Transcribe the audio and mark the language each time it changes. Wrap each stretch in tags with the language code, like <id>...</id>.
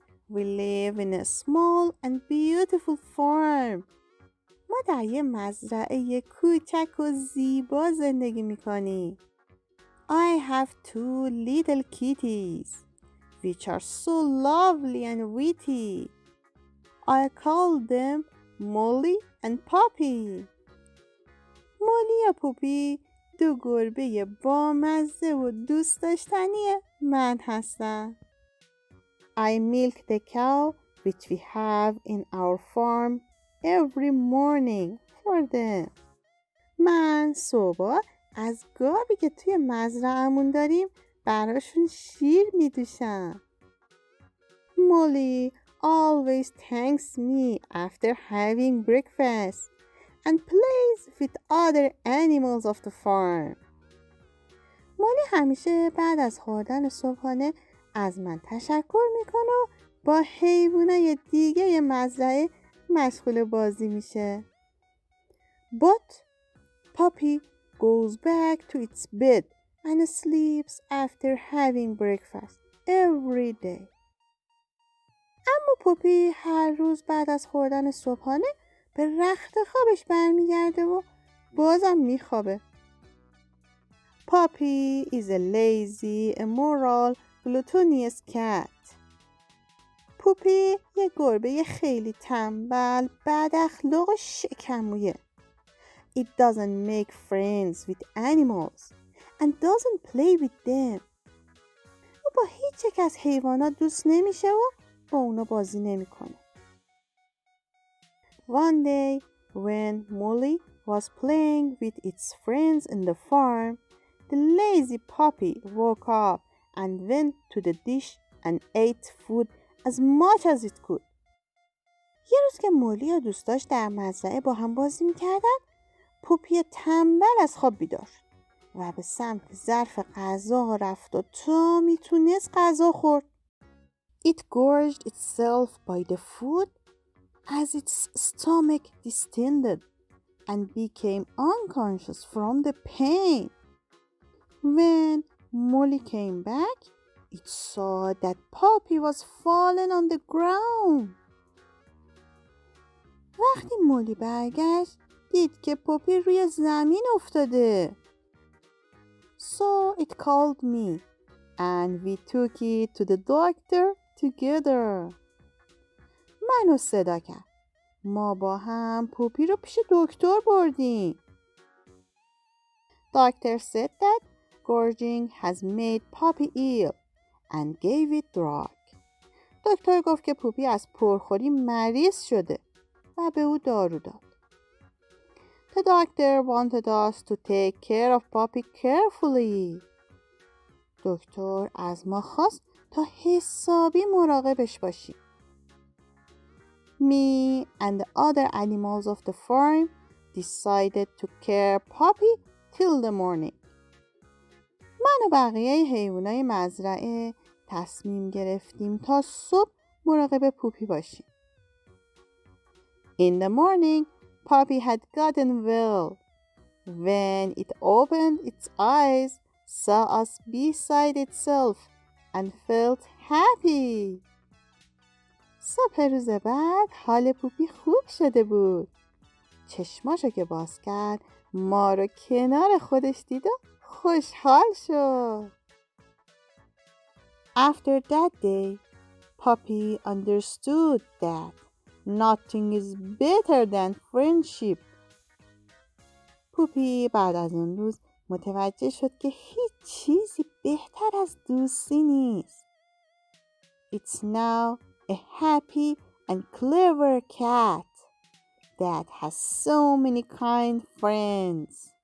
<en>We live in a small and beautiful farm.</en> <fa>ما در یه مزرعه کوچک و زیبا زندگی میکنیم.</fa> <en>I have 2 little kitties, which are so lovely and witty. I call them Molly and Poppy.</en> <fa>مولی و پوپی 2 گربه بامزه و دوست داشتنی من هستم.</fa> <en>I milk the cow which we have in our farm every morning for them.</en> <fa>من صبح از گاوی که توی مزرعه‌مون داریم براشون شیر میدوشم.</fa> <en>Molly always thanks me after having breakfast and plays with other animals of the farm.</en> <fa>مولی همیشه بعد از خوردن صبحانه از من تشکر میکنه و با حیوانای دیگه مزرعه مشغول بازی میشه.</fa> <en>But Poppy goes back to its bed and sleeps after having breakfast every day.</en> <fa>اما پوپی هر روز بعد از خوردن صبحانه به رخت خوابش برمیگرده و بازم میخوابه.</fa> <en>Poppy is a lazy, immoral, gluttonous cat.</en> <fa>پوپی یه گربه خیلی تنبل، بد اخلاق و شکمویه.</fa> <en>It doesn't make friends with animals and doesn't play with them.</en> <fa>او با هیچ یک از حیوانات دوست نمیشه و با اونا بازی نمیکنه.</fa> <en>One day, when Molly was playing with its friends in the farm, the lazy puppy woke up and went to the dish and ate food as much as it could.</en> <fa>یه روز که مولی و دوستاش در مزرعه با هم بازی میکردن، پوپی تنبل از خواب بیدار شد و به سمت ظرف غذا رفت و تا میتونست غذا خورد.</fa> <en>It gorged itself by the food as its stomach distended and became unconscious from the pain. When Molly came back, it saw that Poppy was fallen on the ground.</en> <fa>وقتی مولی برگشت دید که پوپی روی زمین افتاده.</fa> <en>So it called me and we took it to the doctor together.</en> <fa>منو صدا کرد. ما با هم پوپی رو پیش دکتر بردیم.</fa> <en>Doctor said that gorging has made Poppy ill and gave it drug.</en> <fa>دکتر گفت که پوپی از پرخوری مریض شده و به او دارو داد.</fa> <en>The doctor wanted us to take care of Poppy carefully.</en> <fa>دکتر از ما خواست تا حسابی مراقبش باشیم.</fa> <en>Me and the other animals of the farm decided to care Poppy till the morning.</en> <fa>من و بقیه حیوانای مزرعه تصمیم گرفتیم تا صبح مراقب پوپی باشیم.</fa> <en>In the morning, Poppy had gotten well. When it opened its eyes, saw us beside itself and felt happy.</en> <fa>صبح روز بعد حال پوپی خوب شده بود. چشماشو که باز کرد ما رو کنار خودش دید و خوشحال شد.</fa> <en>After that day, Poppy understood that Nothing is better than friendship.</en> <fa>پوپی بعد از اون روز متوجه شد که هیچ چیزی بهتر از دوستی نیست.</fa> <en>It's now a happy and clever cat that has so many kind friends.</en>